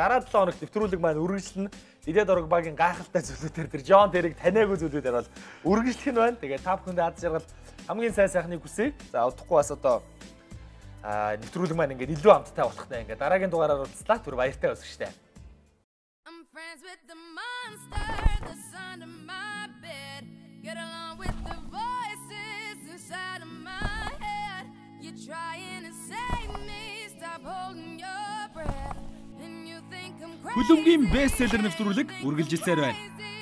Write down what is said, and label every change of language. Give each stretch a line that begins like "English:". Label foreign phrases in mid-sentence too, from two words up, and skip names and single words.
Mongolian: Дараа 7 хоногт нэвтрүүлэг маань үргэлжлэнэ. Дидэ Дрогбагийн гайхалтай зүйлүүдээр тэр Джон Терриг таниагүй зүйлүүдээр бол үргэлжлэх нь байна. Тэгээд та бүхэнд аз жаргал хамгийн сайн сайхныг хүсье. За удахгүй бас одоо нэвтрүүлэг маань ингээд илүү амттай болох нэ. Ингээд дараагийн дугаараар уулзлаа. Түр баяртай өсгөштэй.
English: Friends with the monster that's under my bed. Get along with the voices inside of my head. You're trying to save me. Stop holding your breath. And you think I'm crazy.
Mongolian: Хөлбөмбөгийн бестселлер нэвтрүүлэг үргэлжилсээр байна.